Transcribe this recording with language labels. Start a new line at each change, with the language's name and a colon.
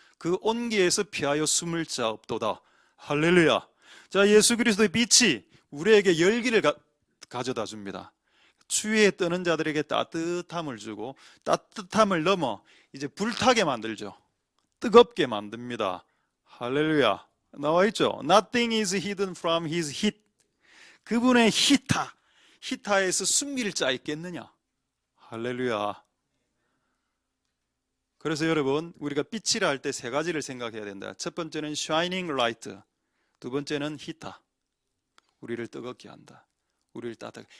Korean: 그 온기에서 피하여 숨을 자 없도다. 할렐루야. 자, 예수 그리스도의 빛이 우리에게 열기를 가져다 줍니다. 추위에 떠는 자들에게 따뜻함을 주고 따뜻함을 넘어 이제 불타게 만들죠. 뜨겁게 만듭니다. 할렐루야. 나와 있죠.
English: Nothing is hidden from his heat.
Korean: 그분의 히타에서 숨길 자 있겠느냐. 할렐루야. 그래서 여러분, 우리가 빛이라 할 때 세 가지를 생각해야 된다. 첫 번째는
English: shining light,
Korean: 두 번째는 히타, 우리를 뜨겁게 한다. 우리를 따뜻하게.